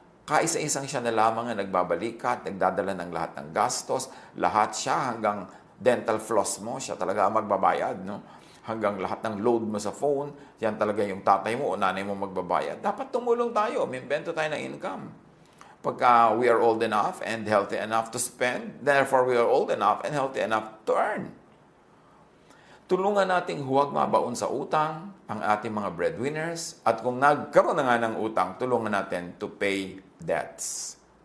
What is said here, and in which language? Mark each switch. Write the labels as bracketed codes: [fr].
[tl] Kaisa-isang siya na lamang ang nagbabalikat, nagdadala ng lahat ng gastos, lahat siya hanggang dental floss mo, siya talaga ang magbabayad, no? Hanggang lahat ng load mo sa phone, yan talaga yung tatay mo o nanay mo magbabayad. Dapat tumulong tayo, umimbento tayo ng income. Pagka [en] we are old enough and healthy enough to spend, therefore we are old enough and healthy enough to earn. [tl] Tulungan nating huwag mabaon sa utang ang ating mga breadwinners at kung nagkaroon na nga ng utang, tulungan natin [en] to pay debts.